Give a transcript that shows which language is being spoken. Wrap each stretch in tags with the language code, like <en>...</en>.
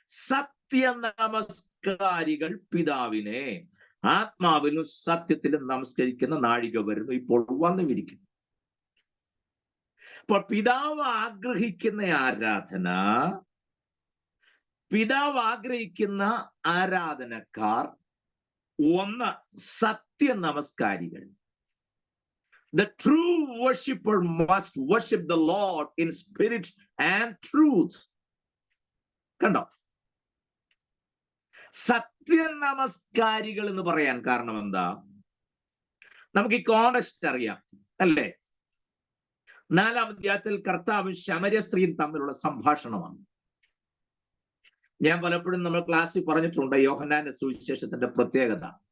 <ml>സത്യ നമസ്കാരികൾ പിതാവിനെ ആത്മാവിലും സത്യത്തിലും നമസ്കരിക്കുന്ന നാഴിക വരുന്നു, ഇപ്പോൾ വന്നുമിരിക്കുന്നു. അപ്പോൾ പിതാവ് ആഗ്രഹിക്കുന്ന ആരാധന, പിതാവ് ആഗ്രഹിക്കുന്ന ആരാധനക്കാർ, ഒന്ന് സത്യ നമസ്കാരികൾ.</ml> <en>The true worshipper must worship the Lord in spirit and truth.</en> <ml>കണ്ടോ? സത്യ നമസ്കാരികൾ എന്ന് പറയാൻ കാരണം എന്താ? നമുക്ക് ഈ കോണ്ടക്സ്റ്റ് അറിയാം അല്ലേ? 4-ാം അധ്യായത്തിൽ കർത്താവും ശമര്യ സ്ത്രീയും തമ്മിലുള്ള സംഭാഷണമാണ്. ഞാൻ പലപ്പോഴും നമ്മൾ ക്ലാസ്സിൽ പറഞ്ഞിട്ടുണ്ട് യോഹന്നാന്റെ സുവിശേഷത്തിന്റെ പ്രത്യേകത.</ml>